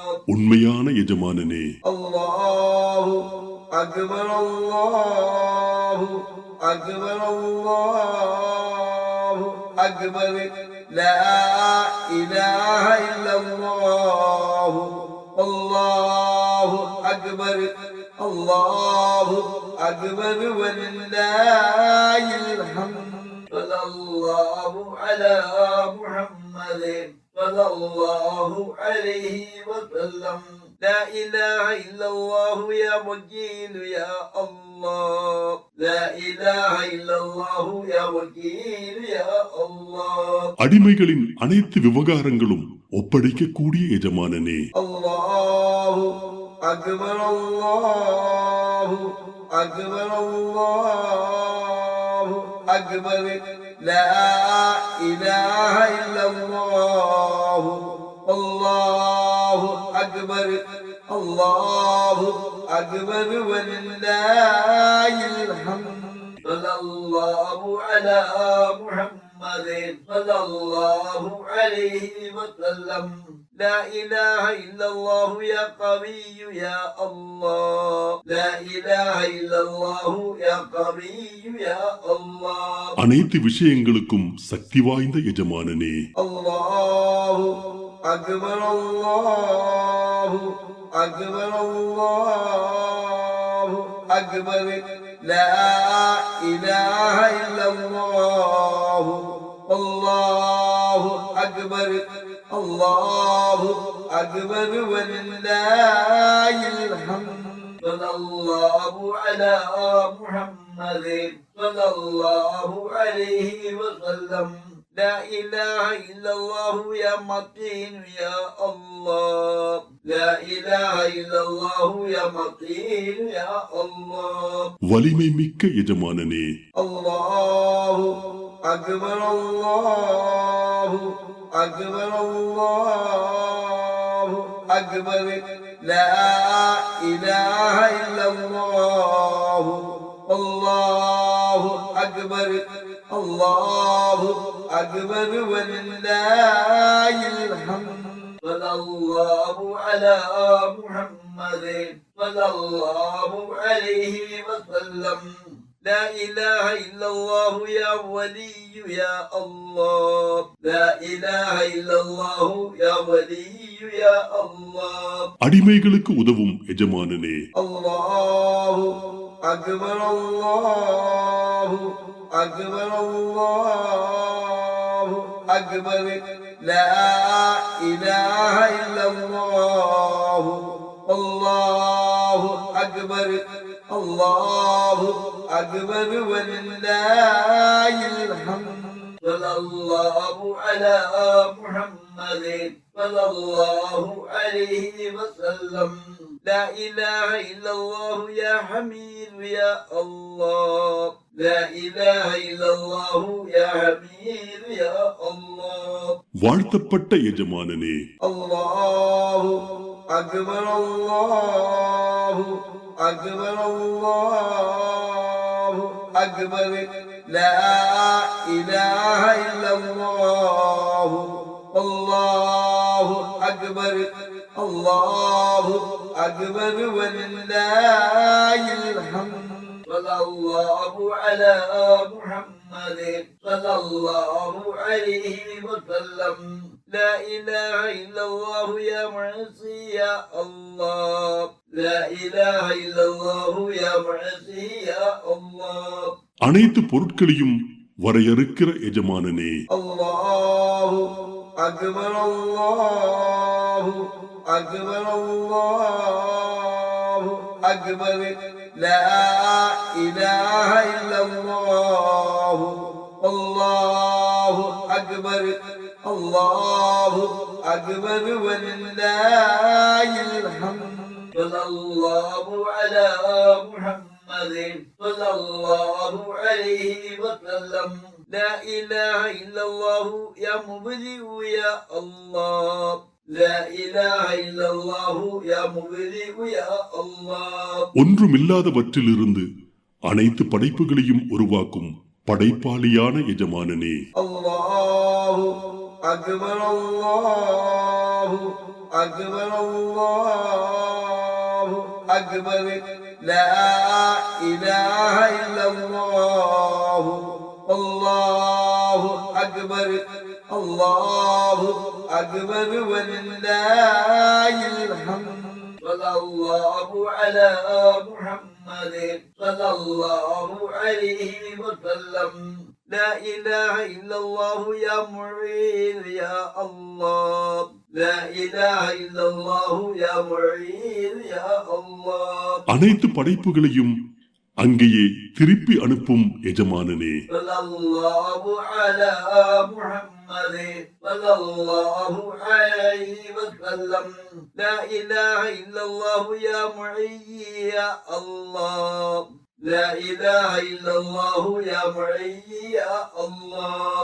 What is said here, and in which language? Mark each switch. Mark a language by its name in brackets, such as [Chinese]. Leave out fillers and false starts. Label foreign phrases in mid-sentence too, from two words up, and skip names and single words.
[Tamil] உண்மையான எஜமானனே [Arabic] الله أكبر الله أكبر الله أكبر لا إله إلا الله الله أكبر الله أكبر ولله الحمد صلى الله على محمد صلى الله عليه وسلم لا إله إلا الله يا وكيل يا الله لا إله إلا الله يا وكيل يا الله [Tamil] அடிமைகளின் அனைத்து விவகாரங்களும் ஒப்படைக்கக்கூடிய எஜமானனே. [Arabic] الله أكبر الله أكبر الله أكبر لا إله إلا الله الله أكبر الله أكبر ولله الحمد صلى الله على محمد صلى الله عليه وسلم لا إله إلا الله يا قوي يا الله لا إله إلا الله يا قوي يا الله [Tamil] அனைத்து விஷயங்களுக்கும் சக்தி வாய்ந்த எஜமானனே. [Arabic] الله أكبر الله أكبر الله أكبر لا إله إلا الله الله أكبر الله أكبر ولله الحمد صلى الله على محمد صلى الله عليه وسلم لا إله إلا الله يا متين يا الله لا إله إلا الله يا متين يا الله [Tamil] வலிமை மிக்க எஜமானனே. [Arabic] الله أكبر الله أكبر الله أكبر لا إله إلا الله الله أكبر الله أكبر ولله الحمد صلى الله على محمد صلى الله عليه وسلم لا إله إلا الله يا ولي يا الله لا إله إلا الله يا ولي يا الله [Tamil] அடிமைகளுக்கு உதவும் எஜமானனே. [Arabic] الله أكبر الله أكبر الله أكبر لا إله إلا الله الله أكبر الله أكبر ولله الحمد صلى الله على محمد صلى الله عليه وسلم لا إله إلا الله يا حميد يا الله لا إله إلا الله يا حميد يا الله [Tamil] வாழ்த்தப்பட்ட எஜமானனே. [Arabic] الله أكبر الله أكبر الله أكبر لا إله إلا الله الله أكبر الله أكبر ولله الحمد صلى الله على محمد صلى الله عليه وسلم لا إله إلا الله يا معصي يا الله لا إله إلا الله يا معصي يا الله [Tamil] அனைத்து பொருட்களையும் வரையறுக்கிற எஜமானனே. [Arabic] الله أكبر الله أكبر الله أكبر لا إله إلا الله الله أكبر الله أكبر ولله الحمد صلى الله على محمد صلى الله عليه وسلم لا إله إلا الله يا مبدئ يا الله لا إله إلا الله يا مبدئ يا الله [Tamil] ஒன்றுமில்லாதவற்றிலிருந்து அனைத்து படைப்புகளையும் உருவாக்கும் படைப்பாளியான எஜமானனே. [Arabic] الله أكبر الله أكبر الله أكبر لا إله إلا الله الله أكبر الله أكبر ولله الحمد صلى الله على محمد صلى الله عليه وسلم لا إله إلا الله يا معين يا الله لا إله إلا الله يا معين يا الله [Tamil] அனைத்து படைப்புகளையும் அங்கேயே திருப்பி அனுப்பும் எஜமானனே [Arabic] صلى الله على محمد صلى الله عليه وسلم لا إله إلا الله يا معين يا الله لا إله إلا الله يا معين يا الله